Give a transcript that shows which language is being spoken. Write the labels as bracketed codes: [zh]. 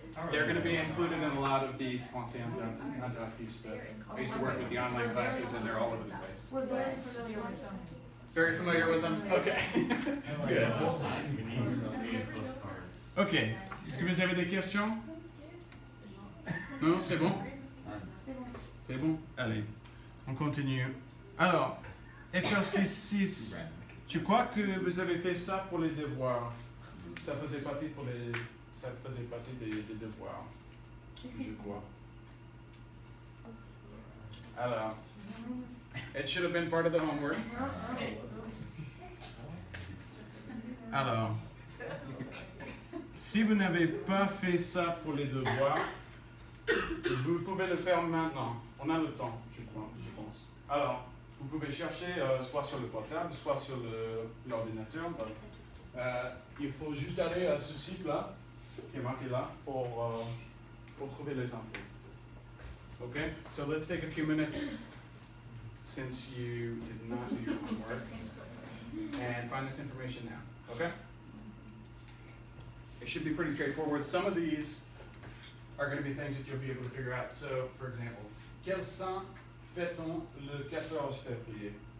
[en] They're going to be included in a lot of the Français Interactive stuff. I used to work with the online classes, and they're all over the place. We're very familiar with them. Very familiar with them? Okay. Good. Ok. [fr] Est-ce que vous avez des questions? Non, c'est bon? C'est bon? Allez, on continue. Alors, exercice 6. Je crois que vous avez fait ça pour les devoirs. Ça faisait partie des devoirs. Je crois. [en] Alors, it should have been part of the homework. [fr] Alors, si vous n'avez pas fait ça pour les devoirs, vous pouvez le faire maintenant. On a le temps, je pense. Alors, vous pouvez chercher soit sur le portable, soit sur l'ordinateur. Il faut juste aller à ce site-là, qui est marqué là, pour trouver les infos. [en] Okay? So let's take a few minutes, since you did not do your homework, and find this information now. Okay? It should be pretty straightforward. Some of these are going to be things that you'll be able to figure out. So, for example, [fr] quel saint fête-on le 14 février?